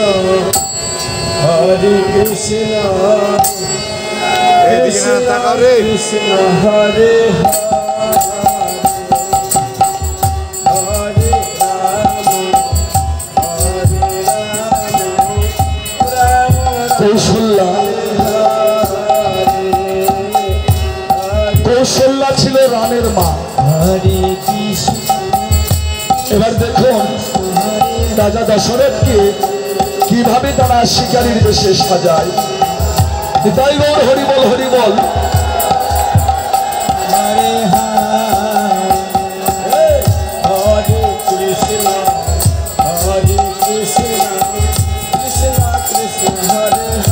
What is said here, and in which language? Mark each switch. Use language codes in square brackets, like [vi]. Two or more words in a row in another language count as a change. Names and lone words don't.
[sa] Hare Krishna, Krishna Krishna, Hare Hare, Hare Rama, Rama Rama, [bn] কৌশল্যা ছিল রানের মা। [sa] হরে কৃষ্ণ [bn] এবার দেখুন রাজা দশরথকে কিভাবে তারা শিকারীর বেশে সাজায়। তাই বল হরি বল হরি বল। [sa] হরে হরে কৃষ্ণ হরে কৃষ্ণ কৃষ্ণ কৃষ্ণ হরে